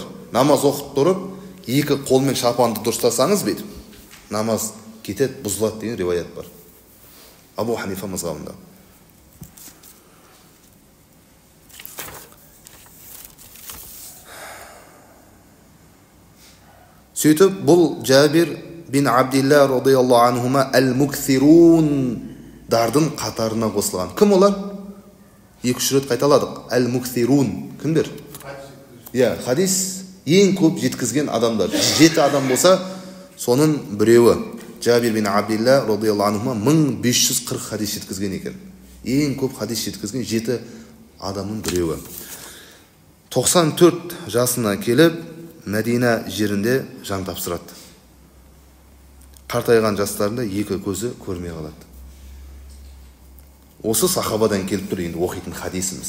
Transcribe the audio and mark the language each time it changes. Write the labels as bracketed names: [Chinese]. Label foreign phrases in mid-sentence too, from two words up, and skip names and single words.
[Kazakh] Намаз оқып тұрып, екі қолмен шапанды дұрыстасаңыз бет, намаз кетеді, бұзылады деген риwayat бар. Абу Ханифа мазғабында. Сөйтіп, бұл Джабир бин Абдилла [Arabic] رضي الله عنهما [Kazakh] әл-муксирун дардың қатарына қосылған. Кім олар? 2-3 рет қайталадық. Әл-муксирун. Кімдер? Иә, хадис ең көп жеткізген адамдар. 7 адам болса, соның біреуі. Джабир бин Абдилла [Arabic] رضي الله عنهما [Kazakh] 1540 хадис жеткізген екен. Ең көп хадис жеткізген 7 адамның біреуі. 94 жасына келіп, Мәдина жерінде жан тапсырады. Қартайған жастарында екі көзі көрмей қалады. Осы сахабадан келіп тұр енді оқитын хадисіміз.